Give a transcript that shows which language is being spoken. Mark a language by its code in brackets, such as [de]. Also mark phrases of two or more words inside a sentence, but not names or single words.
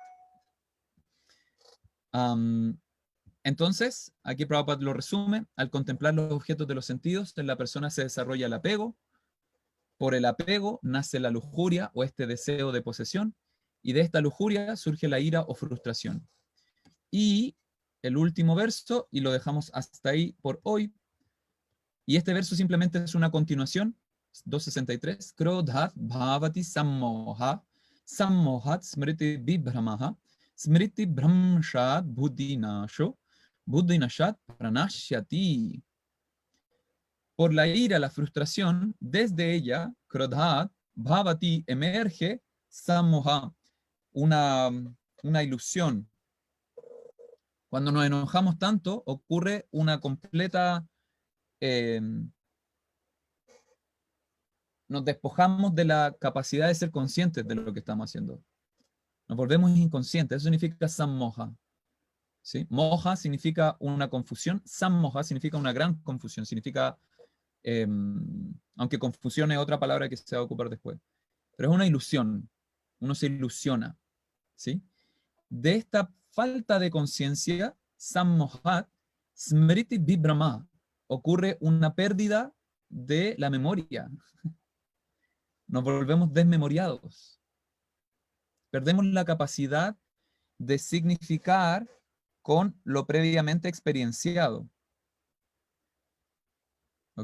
[es] Entonces, aquí Prabhupada lo resume, al contemplar los objetos de los sentidos, en la persona se desarrolla el apego, por el apego nace la lujuria o este deseo de posesión, y de esta lujuria surge la ira o frustración. Y el último verso, y lo dejamos hasta ahí por hoy, y este verso simplemente es una continuación, 263, [sa] Krodhat bhavati sammoha, sammohat smriti vibhramaha, smriti brahmshad buddhinasho, buddhinashat pranashyati. [es] Por la ira, la frustración, desde ella, [sa] Krodhat bhavati, emerge sammoha, [es] una ilusión. Cuando nos enojamos tanto, ocurre una completa... nos despojamos de la capacidad de ser conscientes de lo que estamos haciendo. Nos volvemos inconscientes. Eso significa sammoha. ¿Sí? Moha significa una confusión. Sammoha significa una gran confusión. Significa, aunque confusión es otra palabra que se va a ocupar después. Pero es una ilusión. Uno se ilusiona. ¿Sí? De esta falta de conciencia, [sa] sammohat, smriti vibhrama, [es] ocurre una pérdida de la memoria. Nos volvemos desmemoriados. Perdemos la capacidad de significar con lo previamente experienciado. ¿Ok?